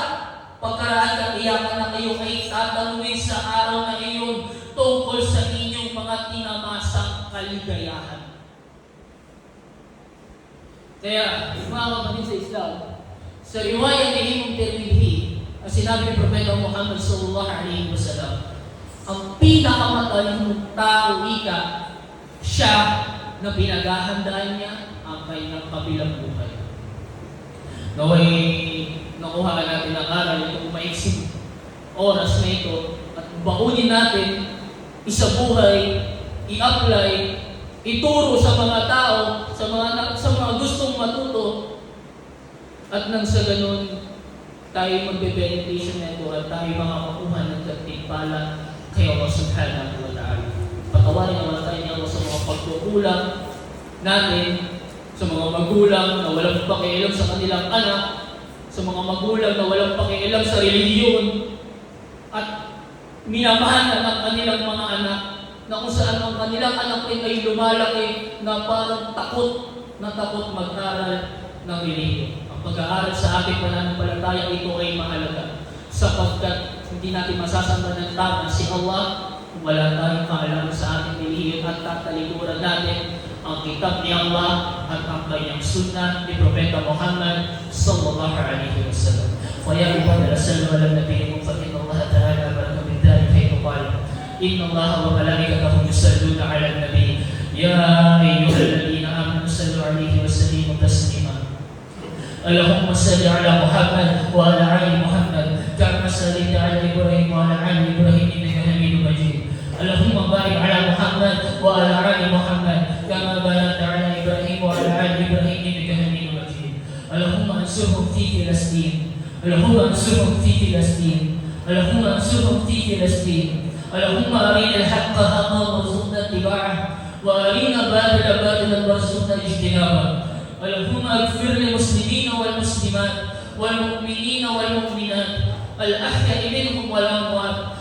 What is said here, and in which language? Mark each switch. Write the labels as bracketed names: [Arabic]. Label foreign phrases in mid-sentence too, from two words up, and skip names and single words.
[Filipino] Pagkaraan katiyakan na kayo ay tatanungin sa araw na iyon tungkol sa inyong mga tinamasang kaligayahan. Kaya, mga kapatid sa Islam, sa riwayat ni Imam Tirmidhi, ang sinabi ni Propeta Muhammad [Arabic] صلى الله عليه وسلم, [Filipino] ang pinakamatalino tao ika, siya na pinaghahandaan niya ang kanyang kabilang buhay. Naway nakuha natin ang aral itong maiksing oras na ito at baunin natin, isabuhay, i-apply, ituro sa mga tao, sa mga gustong matuto, at nang sa ganun tayo magbe-beneficio nito at tayo makakakuha ng katimpala kay Allah [Arabic] سبحانه وتعالى. [Filipino] Patawarin naman tayo niya sa mga pagkukulang natin, sa mga magulang na walang pakialam sa kanilang anak, sa mga magulang na walang pakialam sa relihiyon, at minamahalan ng kanilang mga anak na kung saan ang kanilang anak ay lumalaki na parang takot mag-aral ng relihiyon. Ang pag-aaral sa ating pananampalataya ito ay mahalaga sapagkat hindi natin masasamba ng tama si Allah kung wala tayong kaalaman sa ating relihiyon at tatalikuran natin ang kitab ni Allah at ang kanyang sunnah ni Propeta Muhammad [Arabic] صلى الله عليه وسلم. Kaya عباد الله صلوا على نبيكم فإن الله تعالى بارك من ذلك حيث قال إن الله وملائكته يصلون على النبي يا أيها الذين آمنوا صلوا عليه وسلموا تسليما. اللهم صل على محمد وعلى آل محمد كما صليت على إبراهيم وعلى آل إبراهيم إنك حميد مجيد. اللهم بارك على محمد وعلى آل محمد كما باركت على إبراهيم وعلى آل إبراهيم إنك حميد مجيد. اللهم انصرهم في فلسطين. اللهم انصرهم في فلسطين. Allahumma ansurhum fi Filastin. اللهم انصرهم في فلسطين. اللهم أرنا الحق حقا وارزقنا اتباعه وأرنا الباطل باطلا وارزقنا اجتنابه. اللهم اغفر للمسلمين والمسلمات والمؤمنين والمؤمنات الأحياء منهم والأموات.